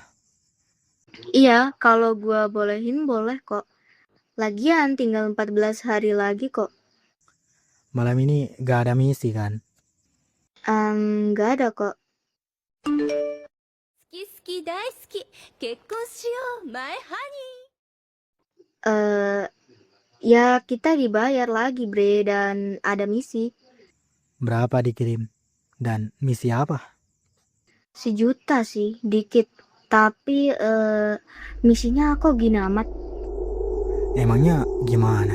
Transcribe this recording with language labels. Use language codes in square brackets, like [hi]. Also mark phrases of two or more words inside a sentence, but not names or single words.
[id] Iya, kalau gua bolehin boleh kok. Lagian tinggal 14 hari lagi kok. Malam ini gak ada misi kan? Gak ada kok. [ja] 好き好き大好き結婚しようマイハニー [id] Ya kita dibayar lagi bre dan ada misi. Berapa dikirim? Dan misi apa? 1 juta sih, dikit. Tapi misinya kok gini amat. Emangnya gimana?